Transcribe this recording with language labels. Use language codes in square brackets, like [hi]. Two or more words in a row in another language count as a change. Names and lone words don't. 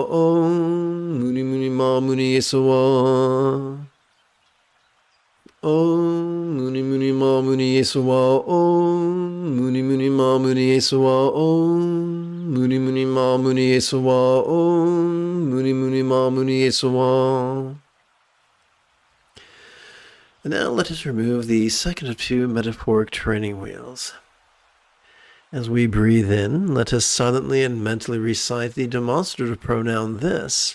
[sa] Om Muni Muni Ma Muni Esawa. Om Muni Muni Ma Muni Esawa. Om Muni Muni Ma Muni Esawa. Om Muni Muni Ma Muni Esawa. Om Muni Muni Ma Muni Esawa. [en] And now let us remove the second of two metaphoric training wheels. As we breathe in, let us silently and mentally recite the demonstrative pronoun this.